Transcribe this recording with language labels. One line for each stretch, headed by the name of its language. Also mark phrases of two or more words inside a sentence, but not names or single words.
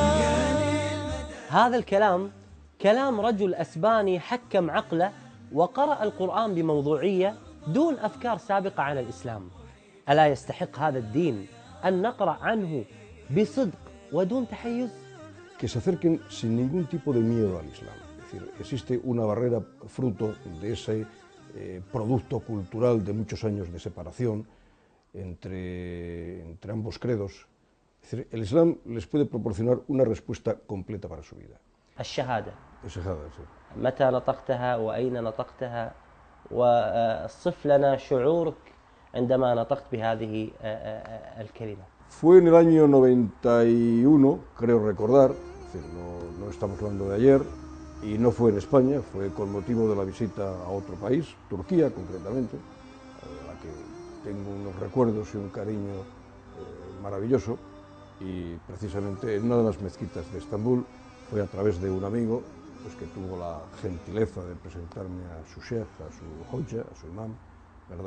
Arabic: هذا الكلام كلام رجل أسباني حكم عقله وقرأ القرآن بموضوعية دون أفكار سابقة عن الإسلام. ألا يستحق هذا الدين أن نقرأ عنه بصدق ودون تحيز؟
Spanish: Que se acerquen sin ningún tipo de miedo al Islam. Es decir, existe una barrera fruto de ese producto cultural de muchos años de separación entre ambos credos. Es decir, el Islam les puede proporcionar una respuesta completa para su vida.
Arabic: الشهادة. الشهادة, sí. متى نطقتها وأين نطقتها وصف لنا شعورك عندما نطقت بهذه الكلمة.
Spanish: Fue en el año 91, creo recordar, es decir, no estamos hablando de ayer, y no fue en España, fue con motivo de la visita a otro país, Turquía concretamente, a la que tengo unos recuerdos y un cariño maravilloso, y precisamente en una de las mezquitas de Estambul fue a través de un amigo pues, que tuvo la gentileza de presentarme a su sheikh, a su hoja, a su imam, ¿verdad?